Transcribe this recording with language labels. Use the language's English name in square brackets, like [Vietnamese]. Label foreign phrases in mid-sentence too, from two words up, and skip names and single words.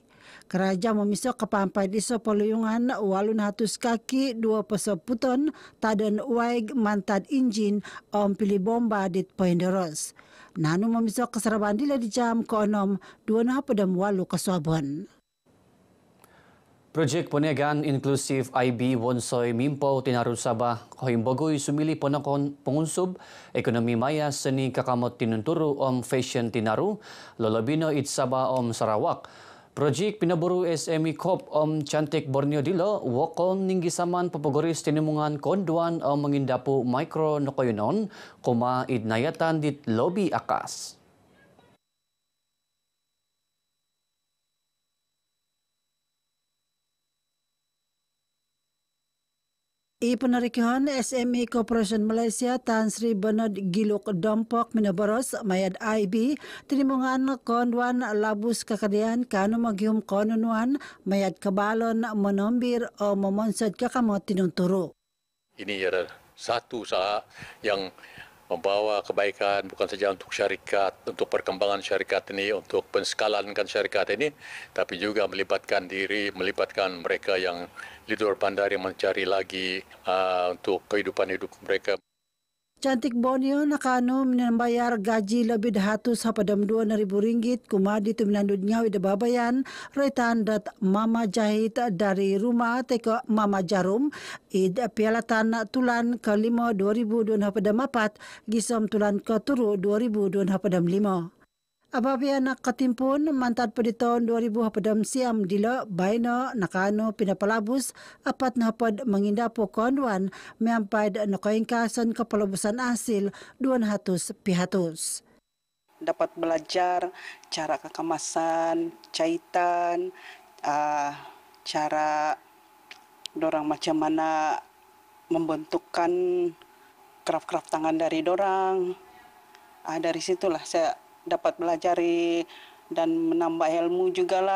[Central Dusun] Karaja mamiso kapampay iso paluyungan 800 kaki 2 pasaputon tadan waig mantad engine pilibomba dit Poinderos. Nano mamiso kasaraban dila di jam koonom 2.8 kaswabon. Project Puniagaan Inclusive IB Wonsoy Mimpo Tinarusaba Kohimbogoy sumili po na pangunsub ekonomi maya seni kakamot tinunturo fashion tinaru lolobino itsaba Sarawak. Project pinaburu SME Corp Chantik Borneo Dilo, wakon ninggisaman papagoris tinimungan konduan mangindapo micro nokoyonon, kuma idnayatan dit lobby akas. Ipanarikhan SME Corporation Malaysia Tan Sri Bernard Giluk Dompok Minabaros Mayad IB tinimungan konduan labus kakadian kano magyum kononuan mayad kabalon menombir o memonsod kakamot tinunturo. [Malay] Ini adalah satu usaha yang membawa kebaikan bukan saja untuk syarikat, untuk perkembangan syarikat ini, untuk penskalankan syarikat ini, tapi juga melibatkan melibatkan mereka yang di luar bandar yang mencari lagi untuk kehidupan hidup mereka. [Central Dusun] Chantik Borneo nakano minambayar gaji lebih dahatus hapadam 2,000 ringgit kumadi tuminandud ngawi da babayan retan dat Mama Jahit dari rumah teko Mama Jarum id pialatan tulan ke-5 2024 gisom tulan ke-3 2025. Ababiya nakatimpon mantad pa diton 2000 siam dilo bayno nakano pinapalabus apat na hapad mangindapo konduan miampad nakoingkasan kapalabusan asil 200 pihatos. [Malay] Dapat belajar cara kekemasan, jahitan, cara dorang macam mana membentukkan craft-craft tangan dari dorang. Dari situlah saya dapat belajar dan menambah ilmu juga lah.